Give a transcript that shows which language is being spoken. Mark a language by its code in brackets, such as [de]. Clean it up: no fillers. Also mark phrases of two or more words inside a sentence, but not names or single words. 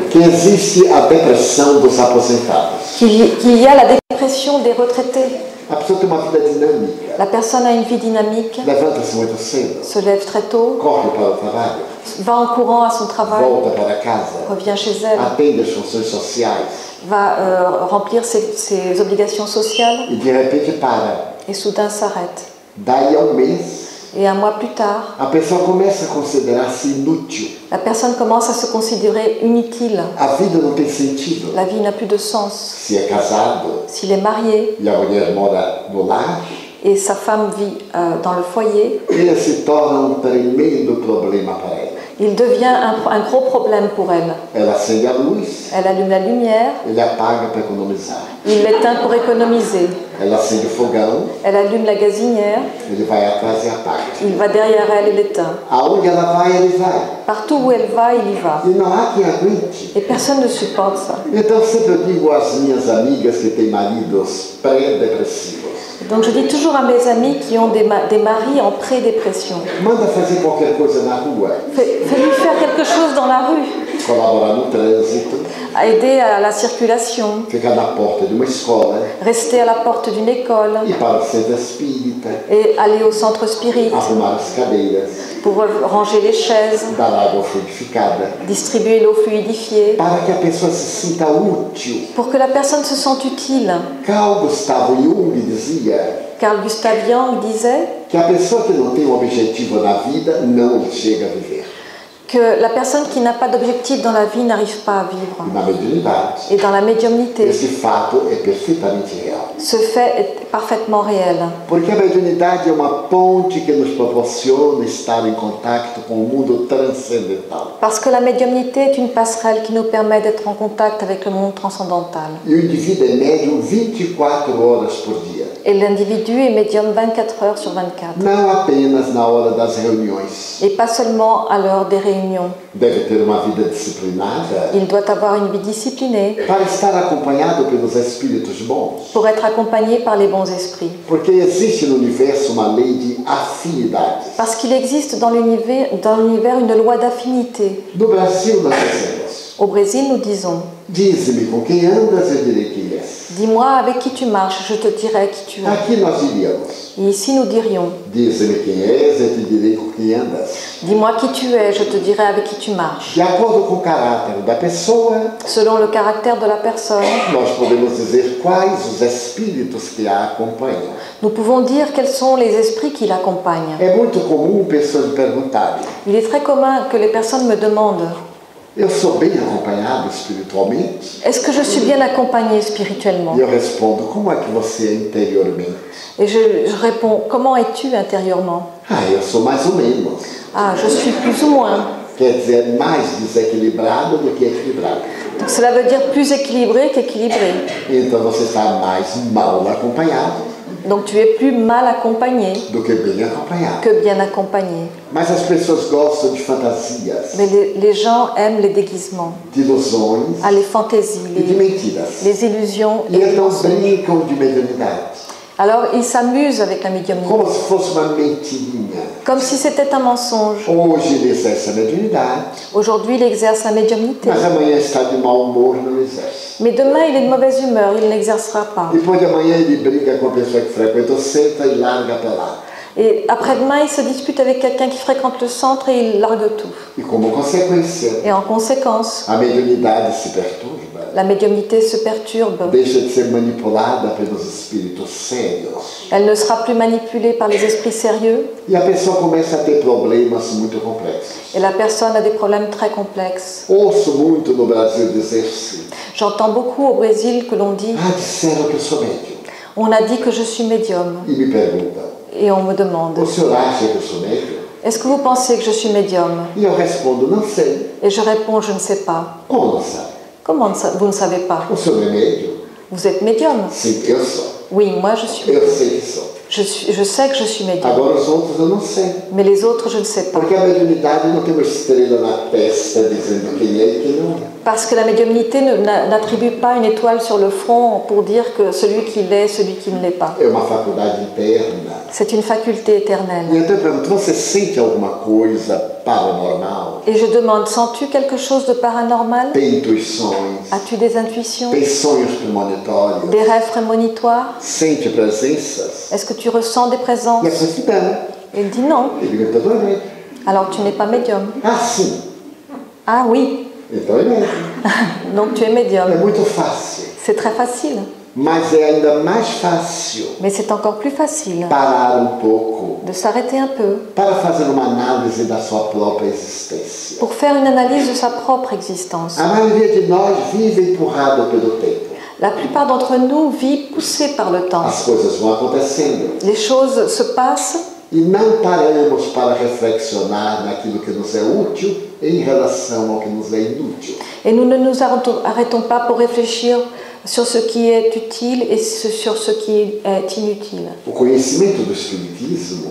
[pt] que existe a depressão dos aposentados. [fr] qu'il y a la dépression des retraités. [pt] A pessoa tem uma vida dinâmica, [fr] La personne a une vie dynamique, [pt] levanta-se muito cedo, [fr] se lève très tôt, [pt] corre para o trabalho, [fr] va en courant à son travail, [pt] volta para casa, [fr] revient chez elle, [pt] atende as funções sociais [fr] va remplir ses obligations sociales [pt] e de repente para. [fr] et soudain s'arrête. [pt] Daí a mês, [fr] Et un mois plus tard, [pt] a pessoa começa a considerar-se inútil. [fr] la personne commence à se considérer inutile. [pt] A vida não tem sentido. [fr] La vie n'a plus de sens. [pt] Se é casado [fr] S'il est marié [pt] e a mulher mora no lar, [fr] et sa femme vit dans le foyer, [pt] ele se torna um tremendo problema para ela. [fr] il devient un gros problème pour elle. [pt] Ela acende a luz, [fr] Elle allume la lumière, [pt] ele apaga para economizar. [fr] il l'éteint pour économiser. [pt] Ela acende o fogão, [fr] Elle allume la gazinière, [pt] ele vai atrás e apaga. [fr] il va derrière elle et l'éteint. [pt] Aonde ela vai, ele vai. [fr] Partout où elle va, il y va. [pt] E não há quem aguente. [fr] Et personne ne supporte ça. [pt] Então sempre eu digo às minhas amigas que têm maridos pré-depressivos: [fr] Donc je dis toujours à mes amis qui ont des maris en pré-dépression, [pt] manda fazer qualquer coisa na rua, [fr] fais-lui faire quelque chose dans la rue, [pt] colaborar no trânsito, [fr] aider à la circulation, [pt] ficar na porta de uma escola, [fr] rester à la porte d'une école [pt] ir para o centro espírita, [fr] et aller au centre spirit [pt] arrumar as cadeiras, [fr] pour ranger les chaises, [pt] dar água fluidificada, [fr] distribuer l'eau fluidifiée, [pt] para que a pessoa se sinta útil. [fr] pour que la personne se sente utile. [pt] Carl Gustav Jung dizia [fr] Carl Gustav Jung disait [pt] que a pessoa que não tem um objetivo na vida não chega a viver. [fr] que la personne qui n'a pas d'objectif dans la vie n'arrive pas à vivre. [pt] E na mediunidade, [fr] Et dans la médiumnité, [pt] esse fato é perfeitamente real. [fr] ce fait est parfaitement réel. [pt] Porque a mediunidade é uma ponte que nos proporciona estar em contato com o mundo transcendental. [fr] Parce que la médiumnité est une passerelle qui nous permet d'être en contact avec le monde transcendantal. [pt] E o indivíduo é médium 24 horas por dia. [fr] Et l'individu est médium 24 heures sur 24. [pt] Não apenas na hora das reuniões. [fr] Et pas seulement à l'heure des réunions. [pt] Deve ter uma vida disciplinada [fr] Il doit avoir une vie disciplinée [pt] para estar acompanhado pelos espíritos bons. [fr] pour être accompagné par les bons esprits. [pt] Porque existe no universo uma lei de afinidades. [fr] Parce qu'il existe dans l'univers une loi d'affinité. [pt] No Brasil nós dizemos: [fr] Au Brésil, nous disons [pt] dize-me com quem andas, eu direi quem és. [fr] dis-moi avec qui tu marches, je te dirai qui tu es. [pt] Aqui nós diríamos: [fr] Et ici, nous dirions [pt] dize-me quem és, eu te direi com quem andas. [fr] dis-moi qui tu es, je te dirai avec qui tu marches. [pt] De acordo com o caráter da pessoa, [fr] Selon le caractère de la personne, [pt] nós podemos dizer quais os espíritos que a acompanham. [fr] nous pouvons dire quels sont les esprits qui l'accompagnent. [pt] É muito comum pessoas me perguntarem: [fr] Il est très commun que les personnes me demandent [pt] eu sou bem acompanhado espiritualmente? [fr] est-ce que je suis bien accompagnée spirituellement? [pt] E eu respondo: como é que você é interiormente? [fr] Et je réponds comment es-tu intérieurement? [pt] Ah, eu sou mais ou menos. [fr] Ah, je suis plus ou moins. [pt] Quer dizer, mais desequilibrado do que equilibrado. [fr] Donc cela veut dire plus équilibré qu'équilibré. [pt] Então você está mais mal acompanhado [fr] Donc tu es plus mal accompagné [pt] do que bem acompanhado. [fr] que bien accompagné. [pt] Mas as pessoas gostam de fantasias, [fr] Mais les gens aiment les déguisements, [pt] de ilusões [fr] les fantaisies, [pt] e de mentiras. [fr] les illusions [pt] E [fr] et les [pt] então [fr] mensonges. [pt] brincam de mediunidade, [fr] Alors ils s'amusent avec la médiumnité, [pt] como se fosse uma mentirinha. [fr] comme si c'était un mensonge. [pt] Hoje ele exerce a mediunidade, [fr] Aujourd'hui il exerce la médiumnité, [pt] mas amanhã está de mau humor e não exerce. [fr] mais demain il est de mauvaise humeur, il n'exercera pas. [pt] Depois de amanhã ele briga com a pessoa que frequenta o centro e larga para lá. [fr] Et après-demain il se dispute avec quelqu'un qui fréquente le centre et il largue tout. [pt] E como consequência, [fr] Et en conséquence, [pt] a mediunidade se perturba, [fr] la médiumnité se perturbe. [pt] deixa de ser manipulada pelos espíritos sérios. [fr] Elle ne sera plus manipulée par les esprits sérieux [pt] E a pessoa começa a ter problemas muito complexos. [fr] et la personne a des problèmes très complexes. [pt] Ouço muito no Brasil dizer-se: [fr] J'entends beaucoup au Brésil que l'on dit [pt] ah, disseram que eu sou médium. [fr] on a dit que je suis médium [pt] E me perguntam: [fr] et on me demande [pt] o senhor acha que eu sou médium? [fr] est-ce que vous pensez que je suis médium? [pt] E eu respondo: não sei. [fr] Et je réponds je ne sais pas. [pt] Como não sabe? [fr] Comment vous ne savez pas? [pt] O senhor é médium? [fr] Vous êtes médium? [pt] Sim, eu sou. [fr] Oui, moi je suis. [pt] Eu sei que sou. [fr] Je sais que je suis médium. [pt] Agora os outros eu não sei. [fr] Mais les autres, je ne sais pas. [pt] Porque a mediunidade não tem uma estrela na testa dizendo quem é e quem não é. [fr] Parce que la médiumnité n'attribue pas une étoile sur le front pour dire que celui qui l'est, celui qui ne l'est pas. [pt] É uma faculdade interna. [fr] C'est une faculté [pt] E [fr] éternelle. [pt] então eu pergunto, você sente alguma coisa paranormal? [fr] Et je demande, sens-tu quelque chose de paranormal? [pt] Tem intuições? [fr] As-tu des intuitions? [pt] Tem sonhos premonitórios? [fr] Des rêves prémonitoires? [pt] Sente presenças? [fr] Est-ce que tu ressens des [pt] E a [fr] présences? [pt] pessoa diz, não. [fr] Il dit non. [pt] Eu digo, então não é. [fr] Alors tu n'es pas médium. [pt] Ah, sim. [fr] Ah oui, [pt] Então é mesmo. [fr] donc tu es [pt] É [fr] médium. [pt] muito fácil. [fr] C'est très facile. [pt] Mas é ainda mais fácil [fr] Mais c'est encore plus facile [pt] parar um pouco [fr] de s'arrêter un peu [pt] para fazer uma análise da sua própria existência. [fr] pour faire une analyse de sa propre existence. [pt] A maioria de nós vive empurrado pelo tempo. [fr] La plupart d'entre nous vivent poussés par le temps. [pt] As coisas vão acontecendo [fr] Les choses se passent [pt] e não paramos para reflexionar naquilo que nos é útil em relação ao que nos é inútil. [fr] et nous ne nous arrêtons pas pour réfléchir sur ce qui est utile et sur ce qui est inutile. [pt] O conhecimento do Espiritismo